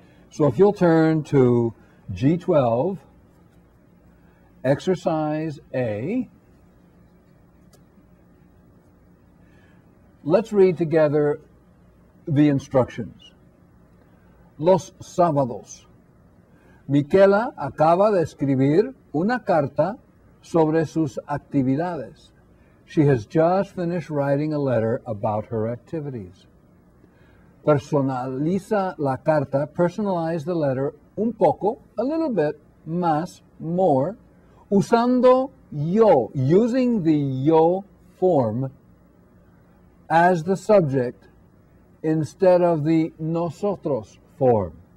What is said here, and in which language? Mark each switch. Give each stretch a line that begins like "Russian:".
English: So if you'll turn to G12, exercise A, let's read together the instructions.
Spanish: Los sábados. Miquela acaba de escribir una carta sobre sus actividades.
English: She has just finished writing a letter about her activities.
Spanish: Personaliza la carta,
English: personalize the letter
Spanish: un poco,
English: a little bit,
Spanish: más,
English: more,
Spanish: usando yo,
English: using the yo form as the subject instead of the nosotros form.